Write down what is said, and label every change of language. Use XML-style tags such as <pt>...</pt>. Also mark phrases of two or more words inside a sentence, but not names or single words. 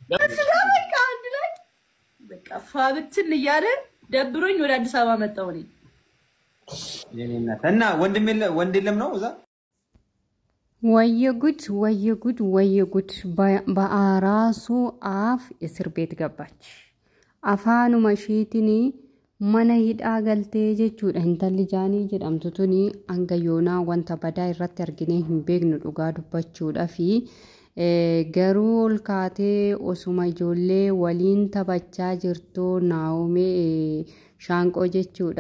<am>በቃ ፋብትን እያለ ደብሮኝ ወደ አዲስ አበባ መጣሁ እኔ እና ወንድ የለም ነው እዛ ወየጉድ በአራሱ አፍ እስር ቤት ገባች። አፋኑ መሺቲኒ</am> <om>mana hidhaa galtee jechuudha. Intalli Jaanii jedhamtu tuni hanga yoonaa wanta badaa irratti argine hin beeknu dhugaa dubbachuudha fi garuu ol kaatee osuma ijoollee waliin taphachaa jirtu Naahomee Shaanqoo jechuudha.</om>